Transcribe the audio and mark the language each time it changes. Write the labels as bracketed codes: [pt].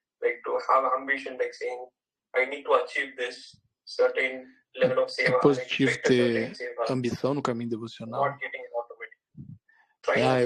[en] Like to have ambition, like saying, I need to achieve this certain level of seva. [pt] É positivo ter ambição no caminho devocional. [en] Not getting it automatic.